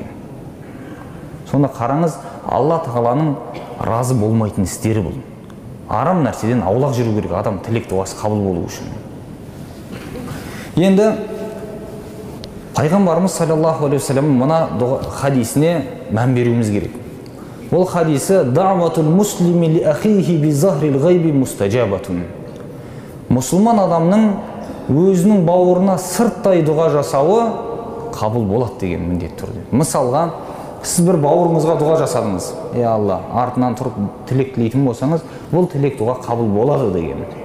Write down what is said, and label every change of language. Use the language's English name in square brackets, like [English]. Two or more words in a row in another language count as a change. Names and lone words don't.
[Kazakh] Сонда қараңыз, Алла тағаланың разы болмайтын істері бұл. Арам нәрседен аулақ жүру керек адам тілек дұғасы қабыл болу үшін. Енді пайғамбарымыз [Arabic] صلى الله عليه وسلم [Kazakh] мына хадисіне мән беруіміз керек. Бұл хадисі [Arabic] دعوة المسلم لأخيه بظهر الغيب مستجابة. [Kazakh] Мұсылман адамның өзінің бауырына сырттай дұға жасауы қабыл болады деген міндет тұр. Мысалға, сіз бір бауырыңызға дұға жасадыңыз. Ей Алла, артынан тұрып тілек тілейтін болсаңыз, бұл тілек дұға қабыл болады деген.